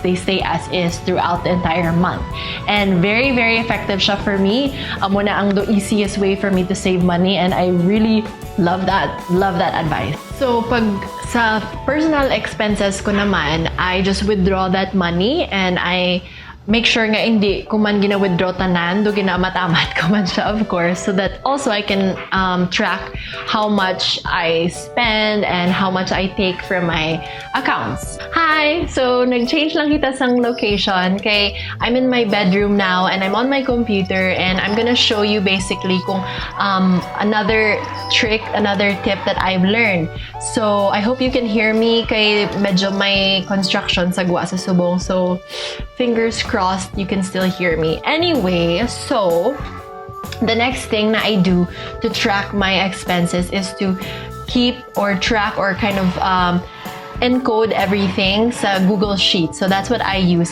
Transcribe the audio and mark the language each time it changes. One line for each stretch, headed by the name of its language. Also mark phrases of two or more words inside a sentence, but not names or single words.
English: They stay as is throughout the entire month. And very, very effective
Hiligaynon: siya
English: for me.
Hiligaynon: Amo na ang
English: the easiest way for me to save money, and I really love that advice. So,
Hiligaynon: pag sa personal expenses ko naman,
English: I just withdraw that money and I make sure
Hiligaynon: nga hindi ko man gina-withdraw tanan, do ginamatamat ko man siya,
English: of course, so that also I can track how much I spend and how much I take from my accounts. Hi! So,
Hiligaynon: nag-change lang kita sang location kay
English: I'm in my bedroom now and I'm on my computer and I'm gonna show you basically
Hiligaynon: kung
English: another trick, another tip that I've learned. So, I hope you can hear me
Hiligaynon: kay medyo may construction sa guwa sa subong.
English: So, fingers crossed you can still hear me. Anyway, so the next thing that I do to track my expenses is to keep or track or kind of encode everything sa Google Sheets. So that's what I use.